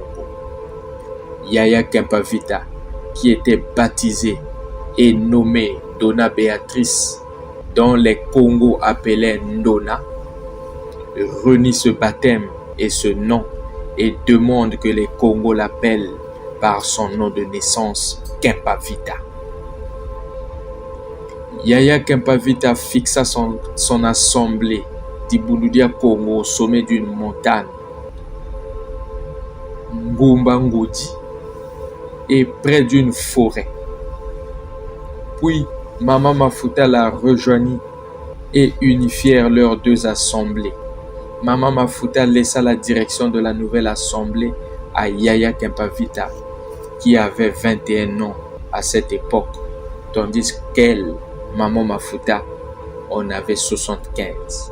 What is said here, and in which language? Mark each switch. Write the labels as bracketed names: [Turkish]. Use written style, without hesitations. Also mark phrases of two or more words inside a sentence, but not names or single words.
[French] Yaya Kempavita, qui était baptisée et nommée Dona Béatrice, dont les Congos appelaient Ndona, renie ce baptême et ce nom et demande que les Congos l'appellent par son nom de naissance, Kempavita. Yaya Kempavita fixa son assemblée d'Ibundu Dia Congo au sommet d'une montagne, Ngumba Ngodi, et près d'une forêt. Puis Mama Mafuta la rejoignit et unifièrent leurs deux assemblées. Mama Mafuta laissa la direction de la nouvelle assemblée à Yaya Kempavita, qui avait 21 ans à cette époque, tandis qu'elle, Maman Mafuta, en avait 75.